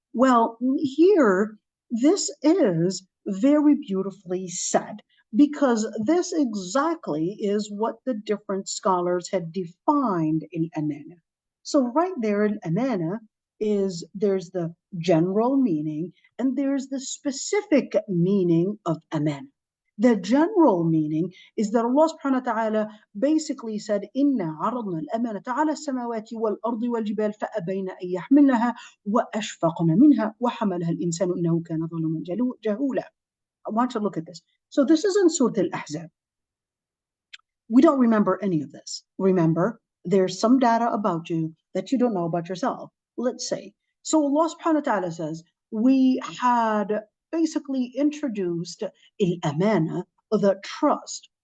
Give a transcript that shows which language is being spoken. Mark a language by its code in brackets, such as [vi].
[en] Well, here, this is very beautifully said, because this exactly is what the different scholars had defined in amana. So right there in amana there's the general meaning and there's the specific meaning of amana. The general meaning is that Allah subhanahu wa ta'ala basically said, [ar] إِنَّا عَرَضْنَا الْأَمَانَةَ عَلَى السَّمَاوَاتِ وَالْأَرْضِ وَالْجِبَالِ فَأَبَيْنَ أَن يَحْمِلْنَهَا وَأَشْفَقْنَ مِنْهَا وَحَمَلَهَا الْإِنسَانُ إِنَّهُ كَانَ ظَلُومًا جَهُولًا. [en] I want you to look at this. So this is in Surah Al-Ahzab. We don't remember any of this. Remember, there's some data about you that you don't know about yourself. Let's say. So Allah subhanahu wa ta'ala says, we had basically introduced al-amana, the trust.